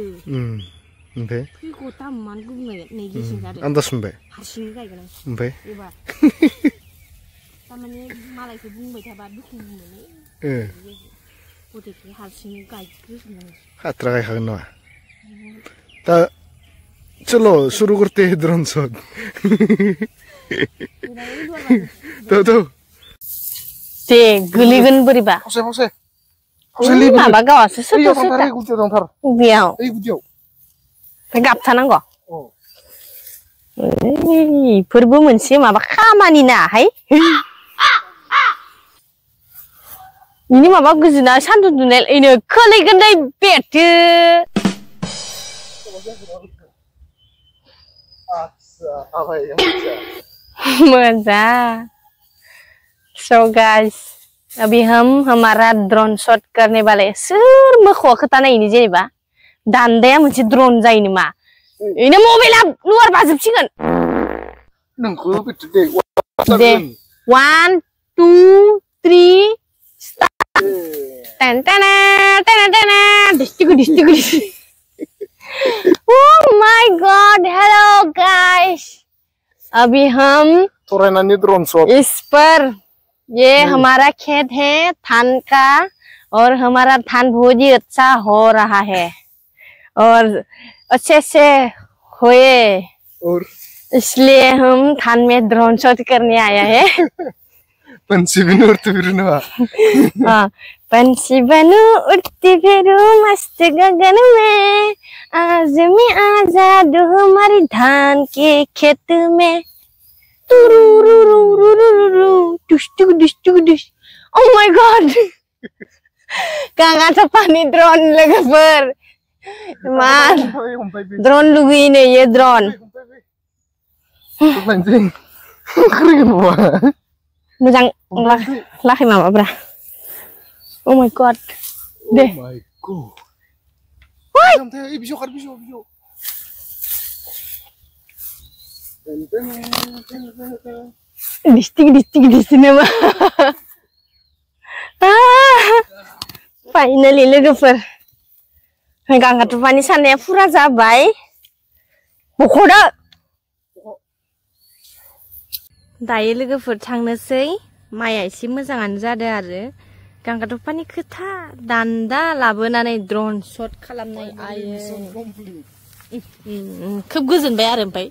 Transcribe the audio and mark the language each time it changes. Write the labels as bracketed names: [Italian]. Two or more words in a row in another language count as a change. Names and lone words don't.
[Bodo] ओमफ्राय फैगौ तामान गुबुंगाय नै गेसिं जादों आन्दाज मोनबाय हारसिंनो गायगोन आं ओमफ्राय एबार तारमाने मालायखौ बुंबाय थाबा दुखु मोनो गथेखौ हारसिंनो गायग्रोजोबनांगौ हात्रा गायखागोन नामा दा [Hindi] चलो शुरू करते हैं [English] drone shot [Hindi] तो [Bodo] दे गोलैगोन बोरैबा माबा गावासो बेयाव गाबथानांगौ इफोरबो मोनसे माबा खामानि ना हाय ini माबा गोजोना सान्दुं दुंनाय इनो खोलैगोन दै बेथो मजा [English] so guys [Hindi] अभी हम हमारा [English] drone shot [Hindi] करने वाले [Bodo] सोर मोखौ खोथा नायनि जेनेबा दान्दाया मोनसे ड्रोन जायो नामा इनो मबाइला लुवार बाजोबसिगोन नोंखौ बिदि [English] दे 1 2 3 start tan tan tan tan distiku oh my god hello guys [Hindi] अभी हम [English] थोरानानि drone shot [Hindi] इस पर ये हमारा खेत है धान का और हमारा धान बहुत ही अच्छा हो रहा है और अच्छे से हुए और इसलिए हम धान में [English] drone shot [Hindi] करने आया है पंछी बनो उड़ते फिरो ना हाँ पंछी बनो उड़ते फिरो मस्त गगन में आज मैं आजाद हूँ हमारी धान के खेत में [English] oh my god [Bodo] kangen pani drone logoफोर मान drone लुगैनो ये drone मोजां लाखै माबाब्रा [English] oh my god [Bodo] दे Distik nama. Finally लोगोफोर गांगाथ पानी सानाया फुरा जाबाय बख'दो दायो लोगोफोर थांनोसै माइया एसे मोजाङानो जादों आरो गांगाथ पानी खोथा दान्दा लाबोनानै [English] drone shot [Bodo] खालामनाय आयो खोब गोजोनबाय आरो ओमफ्राय